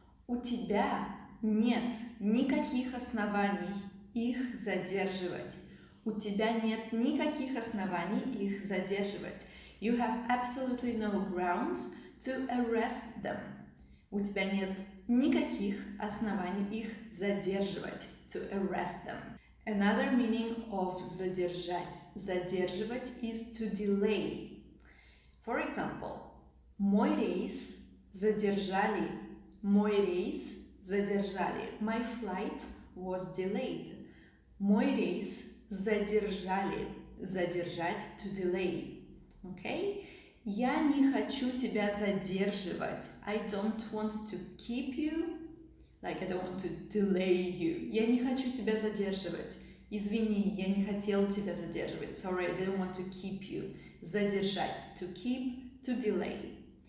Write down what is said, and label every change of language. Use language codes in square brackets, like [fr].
[ru] У тебя нет никаких оснований их задерживать. У тебя нет никаких оснований их задерживать. [en] You have absolutely no grounds to arrest them. [ru] У тебя нет никаких оснований их задерживать. [en] To arrest them. Another meaning of задержать, задерживать is to delay. For example, [ru] мой рейс задержали. Мой рейс задержали. [en] My flight was delayed. [ru] Мой рейс задержали. [en] Задержать, to delay. Okay? [ru] Я не хочу тебя задерживать. [en] I don't want to keep you. Like, I don't want to delay you. [ru] Я не хочу тебя задерживать. Извини, я не хотел тебя задерживать. [en] Sorry, I didn't want to keep you. Задержать, to keep, to delay.